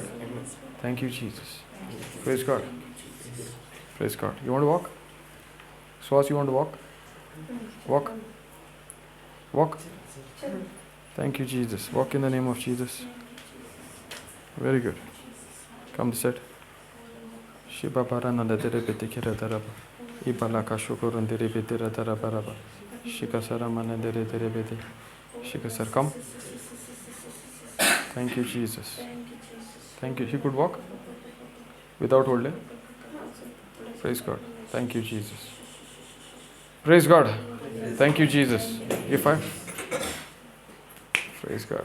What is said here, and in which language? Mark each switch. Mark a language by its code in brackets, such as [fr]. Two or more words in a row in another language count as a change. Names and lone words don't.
[en] Thank you, Jesus. Praise God. Praise God. You want to walk? Swas, you want to walk? Walk. Walk. Thank you, Jesus. Walk in the name of Jesus. Very good. Come to sit. Shiba Parananda Derebetikira Daraba. Ibalaka Shukurun Derebetira Darabaraba. Shikasara Manandere Derebeti. Shikasar, come. Thank you, Jesus. Thank you. He could walk without holding. Praise God. Thank you, Jesus. Praise God. Thank you, Jesus. If I. Praise God.